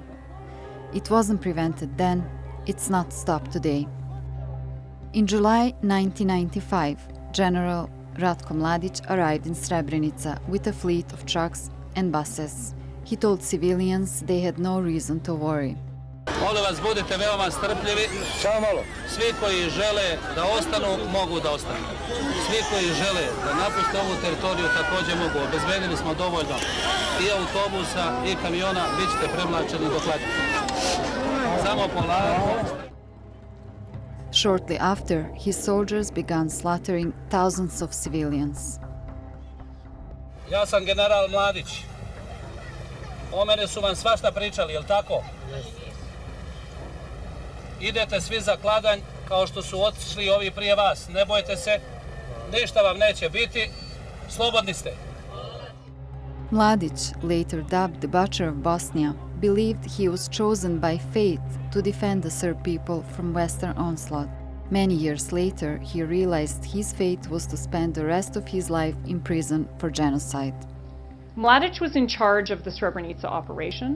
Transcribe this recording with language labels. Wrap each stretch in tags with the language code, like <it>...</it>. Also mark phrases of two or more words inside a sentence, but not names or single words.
<en>It wasn't prevented then, it's not stopped today. In July 1995, General Ratko Mladić arrived in Srebrenica with a fleet of trucks and buses. He told civilians they had no reason to worry.</en> <bs>Molim vas, budite veoma strpljivi. Samo malo. Svi koji žele da ostanu, mogu da ostanu. Svi koji žele da napuste ovu teritoriju također mogu. Obezbedili smo dovoljno i autobusa i kamiona, bit ćete premlačeni do Hladnjaka. Samo polako.</bs> <en>Shortly after, his soldiers began slaughtering thousands of civilians.</en> <bs>Ja sam general Mladić. O mene su vam svašta pričali, jel tako? Idete svi za Kladanj kao što su otišli ovi prije vas. Ne bojte se, ništa vam neće biti, slobodni ste.</bs> <en>Mladić, later dubbed the Butcher of Bosnia, believed he was chosen by fate to defend the Serb people from Western onslaught. Many years later, he realized his fate was to spend the rest of his life in prison for genocide. Mladić was in charge of the Srebrenica operation.</en>